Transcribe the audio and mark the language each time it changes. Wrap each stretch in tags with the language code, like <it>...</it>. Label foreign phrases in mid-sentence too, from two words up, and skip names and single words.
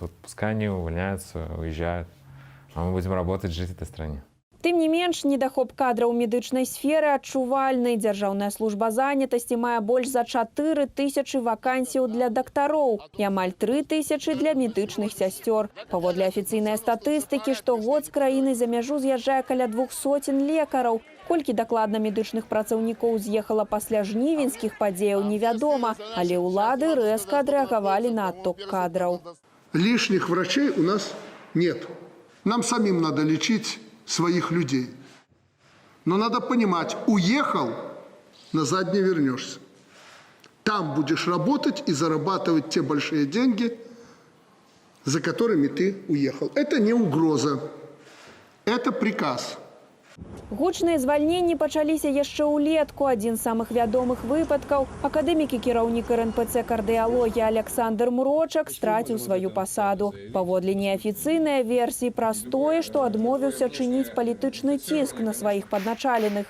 <ru>Вот пускай они увольняются, уезжают, а мы будем работать, жить в этой стране.</ru> <be>Тым не менш, недахоп кадраў у медычнай сферы адчувальны. Дзяржаўная служба занятасці мае больш за 4000 вакансіяў для дактароў і амаль 3000 для медычных сясцёр. Паводле афіцыйнай статыстыкі, штогод з краіны за мяжу з'язджае каля 200 лекараў. Колькі дакладна медычных працаўнікоў з'ехала пасля жнівеньскіх падзеяў, невядома, але ўлады рэзка адрэагавалі на адток кадраў.</be> <ru>Лишних врачей у нас нет. Нам самим надо лечить своих людей. Но надо понимать, уехал, назад не вернешься. Там будешь работать и зарабатывать те большие деньги, за которыми ты уехал. Это не угроза, это приказ.</ru> <be>Гучныя звальненні пачаліся яшчэ ўлетку. Адзін з самых вядомых выпадкаў – акадэмік і кіраўнік РНПЦ кардыялогіі Александр Мрочак страціў сваю пасаду. Паводле неафіцыйнай версіі праз тое, што адмовіўся чыніць палітычны ціск на сваіх падначаленых.</be>